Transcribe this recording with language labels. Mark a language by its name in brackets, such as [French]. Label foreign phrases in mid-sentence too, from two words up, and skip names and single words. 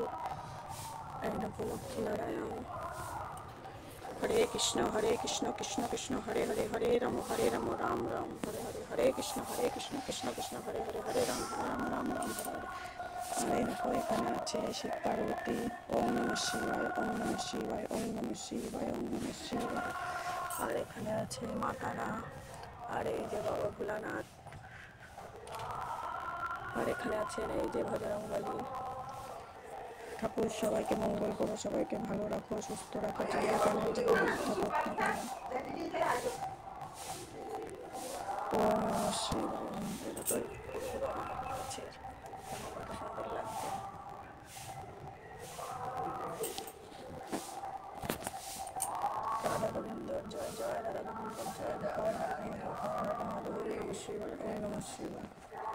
[Bangla] এই দেখো লক্ষ্মীনারায়ণ। [Sanskrit] হরে কৃষ্ণ কৃষ্ণ কৃষ্ণ হরে হরে, হরে রাম রাম রাম হরে হরে, হরে কৃষ্ণ কৃষ্ণ কৃষ্ণ হরে হরে, হরে রাম রাম রাম হরে হরে। [Bangla] আর এই দেখো এখানে আছে শিব পার্বতী। [Sanskrit] ওম নমঃ শিবায়, ওম নমঃ শিবায়, ওম নমঃ শিবায়, ওম নমঃ শিবায়। [Bangla] আর এখানে আছে মা তারা। আর এই যে বাবা ভোলানাথ। আর এখানে আছেন এই যে ভজরংবলী ঠাকুর। সবাইকে মঙ্গল করো, সবাইকে ভালো রাখো, সুস্থ রাখো, চিরকালের জীবন [Sanskrit] ওম নমঃ শিবায়। [Bangla] কত সুন্দর লাগছে। রাধা গোবিন্দ জয় জয়, রাধা গোবিন্দ জয় জয়, [Sanskrit] ওম নমঃ শিবায়, ওম নমঃ শিবায়।